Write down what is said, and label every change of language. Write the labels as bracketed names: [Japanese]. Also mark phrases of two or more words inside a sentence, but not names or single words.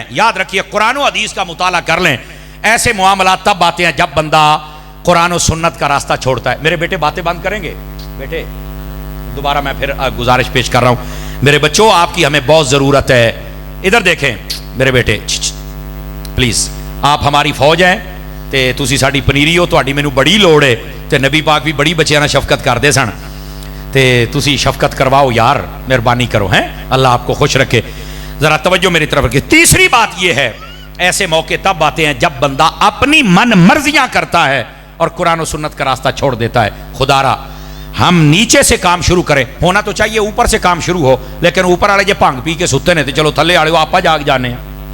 [Urdu] یاد رکھیے, قرآن و حدیث کا مطالعہ کر لیں. ایسے معاملات تب آتے ہیں جب بندہ قرآن و سنت کا راستہ چھوڑتا ہے. میرے بیٹے باتیں بند کریں گے؟ بیٹے دوبارہ میں پھر گزارش پیش کر رہا ہوں, میرے بچوں آپ کی ہمیں بہت ضرورت ہے. ادھر دیکھیں میرے بیٹے, پلیز, آپ ہماری فوج ہیں [Punjabi] تے تسی ساڈی پنیری ہو, تہاڈی مینوں بڑی لوڑ ہے. تے نبی پاک بھی بڑی بچیاں نال شفقت کردے سن, تے تسی شفقت کرواؤ یار, مہربانی کرو. [Urdu] ہیں اللہ آپ کو خوش رکھے. ذرا توجہ میری طرف رکھیے. تیسری بات یہ ہے, ایسے موقع تب آتے ہیں جب بندہ اپنی من مرضیاں کرتا ہے اور قرآن و سنت کا راستہ چھوڑ دیتا ہے. خدا را ہم نیچے سے کام شروع کریں. ہونا تو چاہیے اوپر سے کام شروع ہو, لیکن اوپر والے جو [Punjabi] بھنگ پی کے ستے نے تو چلو تھلے والے آپ جاگ جانے ہیں.